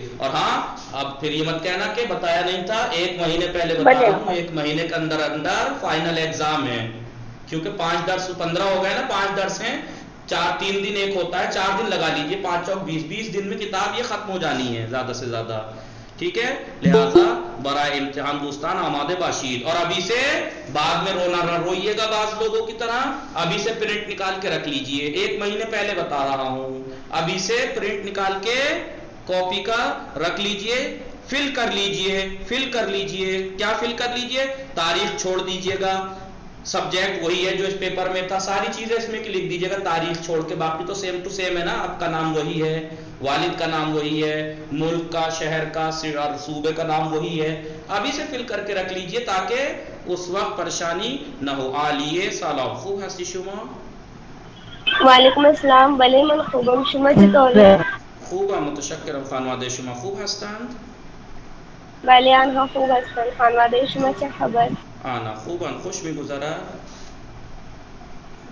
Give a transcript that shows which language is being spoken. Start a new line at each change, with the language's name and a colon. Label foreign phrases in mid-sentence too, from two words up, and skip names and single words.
Urdu: اور ہاں اب پھر یہ مت کہنا کہ بتایا نہیں تھا. 1 مہینے پہلے بتا رہا ہوں، 1 مہینے کے اندر فائنل ایگزام ہے. کیونکہ 5 درس 15 ہو گئے نا، 5 درس ہیں، 3 دن ایک ہوتا ہے، 4 دن لگا لیجیے، 5 چوک 20 دن میں کتاب یہ ختم ہو جانی ہے زیادہ سے زیادہ. ٹھیک ہے،
Persian: لہذا برائے امتحان دوستان آمادے باشید.
Urdu: اور ابھی سے بعد میں رونا نہ روئیے گا بعض لوگوں کی طرح. ابھی سے پرنٹ نکال کے رکھ لیجئے، 1 مہینے پہلے بتا رہا ہوں. ابھی سے پرنٹ نکال کے کاپی کا رکھ لیجئے، فل کر لیجئے. کیا فل کر لیجئے؟ تاریخ چھوڑ دیجئے گا. سبجیکٹ وہی ہے جو اس پیپر میں تھا، ساری چیزیں اس میں لکھ دیجئے گا تاریخ چھوڑ کے. باقی تو
English: same to same
Urdu: ہے نا. آپ کا نام وہی ہے، والد کا نام وہی ہے، ملک کا، شہر کا، صوبے کا نام وہی ہے. ابھی سے فل کر کے رکھ لیجئے تاکہ اس وقت پریشانی نہ ہو.
Persian: آلیے سلام. خوب ہستی شما؟
Arabic: وعلیکم السلام.
Persian: بلے من خوبم شما چطوری؟ خوبم متشکرم. خانواده شما خوب هستند؟ بله آنها خوب هستند. خانواده شما چه خبر؟ آنا خوبن. خوش میگذرد؟